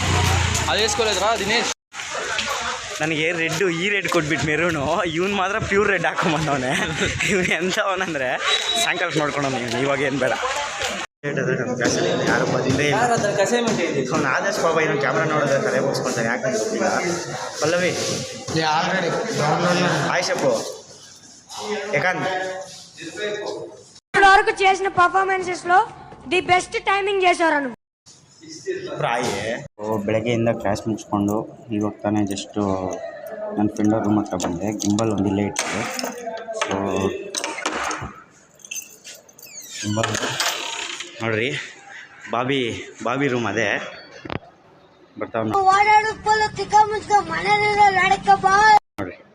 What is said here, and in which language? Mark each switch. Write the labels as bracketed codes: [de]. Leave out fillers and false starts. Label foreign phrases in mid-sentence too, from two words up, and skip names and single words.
[kn] ನನಗೆ ರೆಡ್ಡು ಈ ರೆಡ್ ಕೊಟ್ಬಿಟ್ಟು ಮೆರೂನು, ಇವ್ನು ಮಾತ್ರ [en] pure red [kn] ಹಾಕೊಂಬಂದವನೆ. ಇವ್ನು ಎಂಥವನಂದರೆ ಸಾಯಂಕಾಲ ನೋಡ್ಕೊಳೋನು. ಇವಾಗ ಏನು ಬೇಡ. ನಮ್ಮ ಕ್ಲಾಸಲ್ಲಿ ಯಾರು ಬಂದೇ ಅವ್ನು ಆದರ್ಶ್ ಬಾಬಾ ಏನೋ ಕ್ಯಾಮ್ರಾ ನೋಡಿದ್ರೆ ತಲೆ ಮುಗಿಸ್ಕೊಳ್ತಾರೆ, ಯಾಕಂತ ಗೊತ್ತಿಲ್ಲ. [te] ಪಲ್ಲವಿ ఆయిషపు ఏకాంత్ వరకు చేసిన పర్ఫార్మెన్సెస్ లో [en] the best timing [te] చేశారు. [kn] ಬೆಳಗ್ಗೆಯಿಂದ ಕ್ಲಾಸ್ ಮುಗಿಸ್ಕೊಂಡು ಇವಾಗ ತಾನೇ ಜಸ್ಟು ನನ್ನ [en] friend room [kn] ಹತ್ರ ಬಂದೆ. ಗಿಂಬಲ್ ಒಂದು ಇಲ್ಲೇ ಇಟ್ಟಿದೆ. ಸೊ ಗಿಂಬಲ್ ನೋಡ್ರಿ, ಬಾಬಿ ರೂಮ್ ಅದೇ ಬರ್ತಾವ ನೋಡ್ರಿ.